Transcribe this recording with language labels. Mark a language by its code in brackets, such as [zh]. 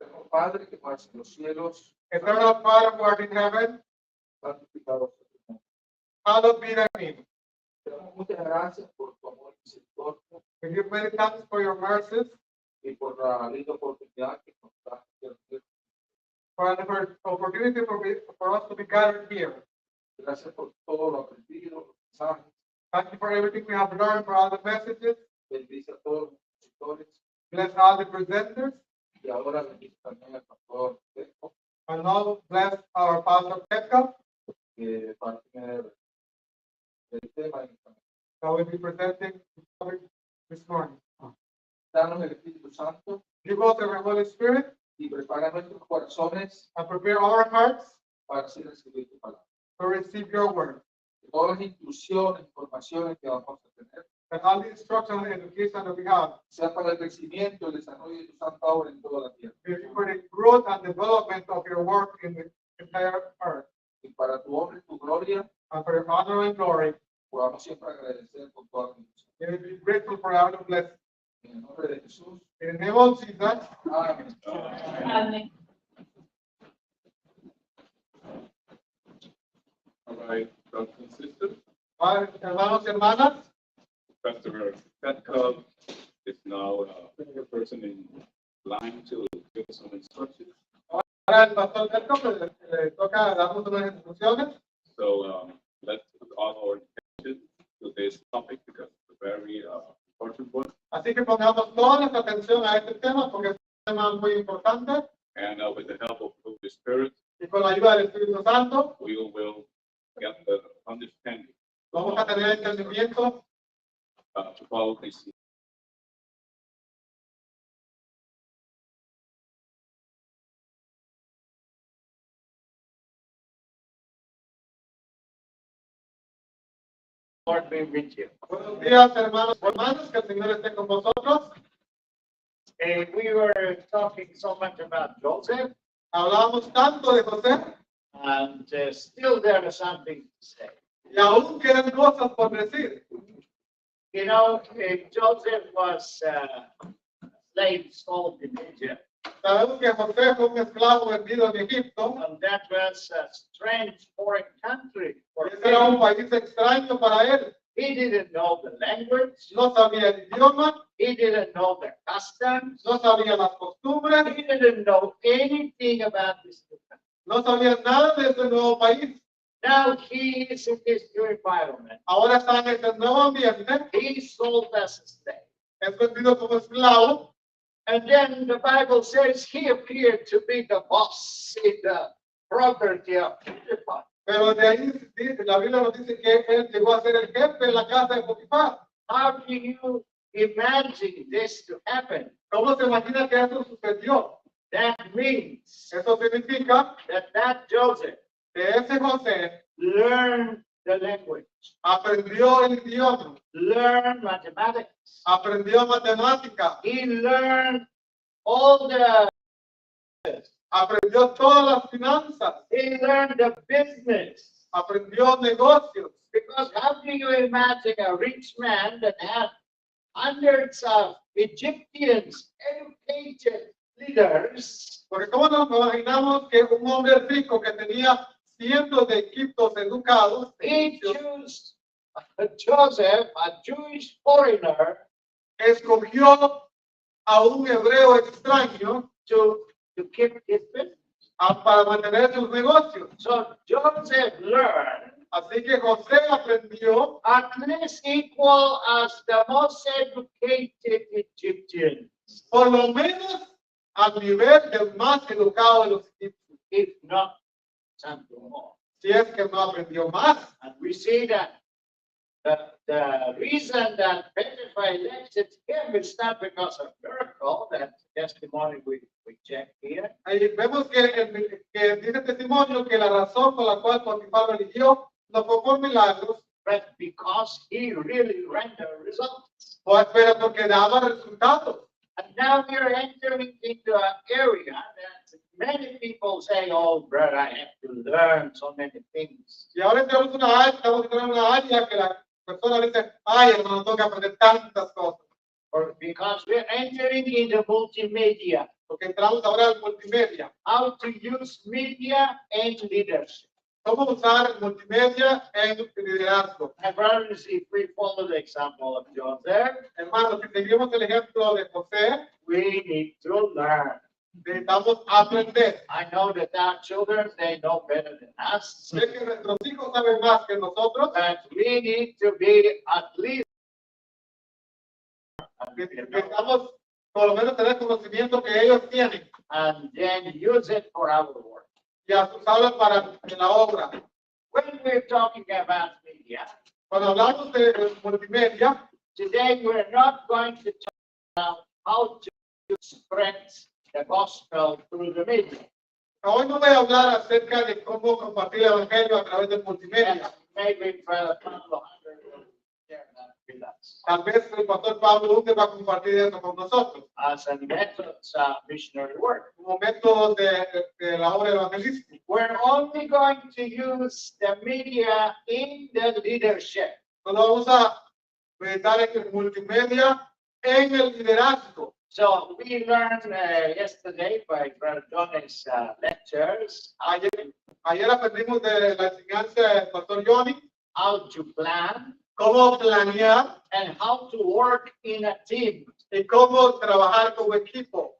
[es] Padre que estás en los cielos, [en] Eternal Father who art in heaven, [es] santificado sea tu nombre. [en] hallowed be thy name. [es] Te damos muchas gracias por tu amor y misericordia [en] We give many thanks for your mercies, [es] y por la linda oportunidad que nos das de hacer. [en] for the opportunity for us to be gathered here. [es] Gracias por todo lo aprendido, los mensajes. [en] Thank you for everything we have learned, for all the messages. [es] Bendice a todos los expositores [en] Bless all the presenters. [es] y ahora bendice también al pastor Beco, [en] And now bless our Pastor Pekka, [es] que va a tener el tema en esta [en] that will be presenting the this morning. [es] danos el Espíritu Santo [en] Give us the Holy Spirit [es] y prepara nuestros corazones [en] and prepare our hearts [es] para así recibir tu palabra. [en] to receive your word. [es] Todas las instrucciones, informaciones que vamos a tener, [en] That all the instruction and education that we have [es] sea para el crecimiento y el desarrollo de tu santa obra en toda la tierra. [en] will be for the growth and development of your work in the entire earth. [es] Y para tu honra y tu gloria, [en] And for your honor and glory, [es] podamos siempre agradecer con toda la bendición. [en] we will be grateful for our blessing. [es] En el nombre de Jesús. [en] In the name of Jesus, [es] Amén. Amén. [en] All right, brothers and sisters, [es] hermanos y hermanas, [en] Pastor Petkov is now the person in line to give us some instructions. [es] ahora el pastor Berto le toca darnos unas instrucciones. [en] So let's put all our attention to this topic because it's a very important one. [es] Así que pongamos toda nuestra atención a este tema porque es un tema muy importante [en] And with the help of the Holy Spirit, [es] y con la ayuda del Espíritu Santo [en] we will get the understanding [es] vamos a tener entendimiento [en] to follow these. Lord be with you. [es] Buenos días, hermanos y hermanas, que el Señor esté con vosotros. [en] We were talking so much about Joseph, [es] Hablamos tanto de José [en] and still there is something to say. [es] y aún quedan cosas por decir. [en] You know, Joseph was slave sold in Egypt, [es] Sabemos que José fue un esclavo vendido en Egipto [en] and that was a strange foreign country for [es] y ese era un [en] him. [es] país extraño para él. [en] He didn't know the language, [es] No sabía el idioma, [en] he didn't know the customs, [es] no sabía las costumbres, [en] he didn't know anything about this new country. [es] no sabía nada de ese nuevo país. [en] Now he is in this new environment. [es] Ahora está en este nuevo ambiente, [en] He's sold as a slave. [es] es vendido como esclavo. [en] And then the Bible says he appeared to be the boss in the property of Potiphar. [es] Pero de ahí la Biblia nos dice que él llegó a ser el jefe en la casa de Potifar. [en] How do you imagine this to happen? [es] ¿Cómo se imagina que eso sucedió? [en] That means [es] Eso significa [en] that Joseph [es] que ese José [en] learned the language, [es] aprendió el idioma, [en] learned mathematics. [es] aprendió matemática, [en] He learned all the, [es] aprendió todas las finanzas, [en] he learned the business. [es] aprendió negocios. [en] Because how do you imagine a rich man that had hundreds of Egyptians, educated leaders, [es] Porque ¿cómo nos imaginamos que un hombre rico que tenía cientos de equipos educados, [en] he chose Joseph, a Jewish foreigner, [es] escogió a un hebreo extraño [en] to keep his business? [es] para mantener sus negocios? [en] So Joseph learned [es] Así que José aprendió [en] at least equal as the most educated Egyptians, [es] por lo menos al nivel del más educado de los egipcios, [en] if not something more. [es] si es que no aprendió más. [en] And we see that the reason that Potiphar elected him is not because of miracle, that testimony we check here. [es] Ahí vemos que dice testimonio que la razón por la cual Potifar lo eligió no fue por milagros, [en] But because he really rendered results. [es] pero porque daba resultados. [en] And now we are entering into an area that many people say, oh, brother, I have to learn so many things. [es] Y ahora estamos en una área que la persona dice, ay, hermano, tengo que aprender tantas cosas. [en] Or because we're entering into multimedia, [es] Porque entramos ahora en multimedia. [en] how to use media and leadership. [es] ¿Cómo usar el multimedia en liderazgo? [en] My brothers, if we follow the example of Joseph, [es] Hermanos, si seguimos el ejemplo de José, [en] we need to learn. [es] necesitamos aprender. [en] I know that our children, they know better than us, [es] Sé que nuestros hijos saben más que nosotros, [en] but we need to be at least. [es] necesitamos por lo menos tener conocimiento que ellos tienen [en] And then use it for our work. [es] y a usarlo para la obra. [en] When we're talking about media, [es] Cuando hablamos de multimedia, [en] Today, we're not going to talk about how to spread the gospel through the media. [es] Hoy no voy a hablar acerca de cómo compartir el evangelio a través del multimedia. [en] Maybe Brother Pablo Hunter will share that with us. [es] Tal vez el pastor Pablo Hunter va a compartir eso con nosotros, [en] As a method missionary work. [es] como método de la obra evangelística. [en] We're only going to use the media in the leadership. [es] Solo vamos a dar el multimedia en el liderazgo. [en] So we learned yesterday by Brother Johnny's lectures [es] Ayer aprendimos de la enseñanza del pastor Johnny [en] how to plan [es] cómo planear [en] and how to work in a team. [es] y cómo trabajar como equipo.